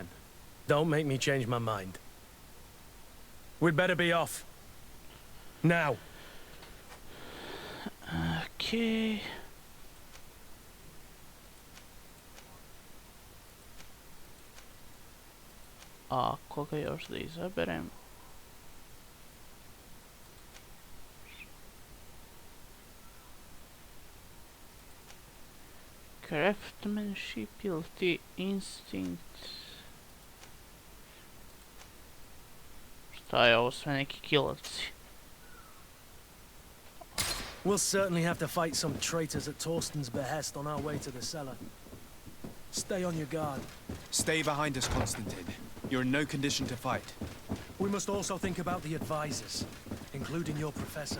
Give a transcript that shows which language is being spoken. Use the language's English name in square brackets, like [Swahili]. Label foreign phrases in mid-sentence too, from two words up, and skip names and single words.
[English] Don't make me change my mind. We'd better be off. Now. [Serbian] Okay. A koga još da izaberem? Craftsmanship ili ti instinct? Šta je ovo sve neki kilovci? [English] We'll certainly have to fight some traitors at Torsten's behest on our way to the cellar. Stay on your guard. Stay behind us, Constantine. You're in no condition to fight. We must also think about the advisors, including your professor.